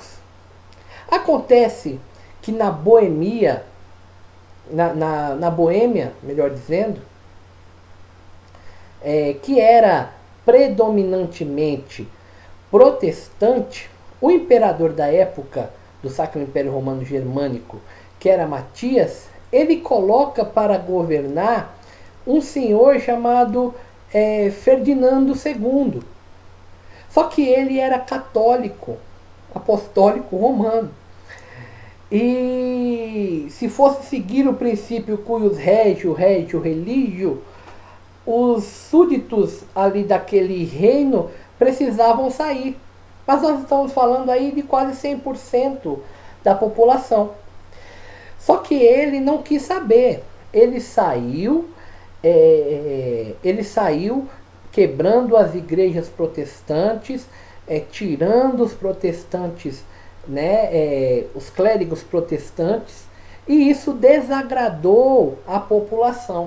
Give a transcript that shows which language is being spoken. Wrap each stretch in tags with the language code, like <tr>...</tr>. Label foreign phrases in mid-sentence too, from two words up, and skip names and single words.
<pt>Acontece que na Boêmia, na Boêmia, melhor dizendo, que era predominantemente protestante, o imperador da época do Sacro Império Romano Germânico, que era Matias, ele coloca para governar um senhor chamado Ferdinando II. Só que ele era católico, apostólico romano. E se fosse seguir o princípio</pt> <la>cuius regio religio,</la> <pt>os súditos ali daquele reino precisavam sair. Mas nós estamos falando aí de quase 100% da população. Só que ele não quis saber. Ele saiu quebrando as igrejas protestantes, tirando os protestantes, né, os clérigos protestantes, e isso desagradou a população.</pt>